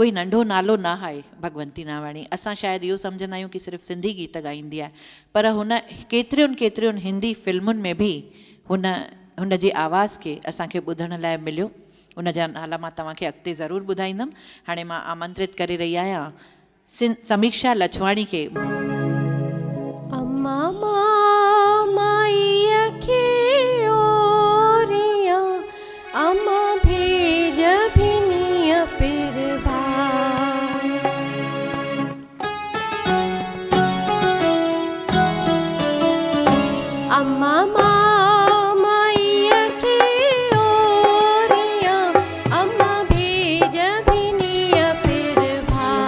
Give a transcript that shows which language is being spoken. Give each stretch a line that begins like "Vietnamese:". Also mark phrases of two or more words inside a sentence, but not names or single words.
Sindhi: कोई नंढो नालो न आहे भगवंती नावाणी। असां शायदि इहो सम्झंदा आहियूं कि सिर्फ़ु सिंधी गीत ॻाईंदी आहे, पर हुन केतिरियुनि हिंदी फिल्मुनि में बि हुन जी आवाज़ खे असांखे ॿुधण लाइ मिलियो। उन जा नाला मां तव्हांखे अॻिते ज़रूरु ॿुधाईंदमि। हाणे मां आमंत्रित करे रही आहियां समीक्षा लछवाणी खे। अम्मा माईअ खे ओरिया, अम्मा भेज भिनीअ पिरभा। अम्मा माईअ खे ओरिया, अम्मा भेज भिनीअ पिरभा।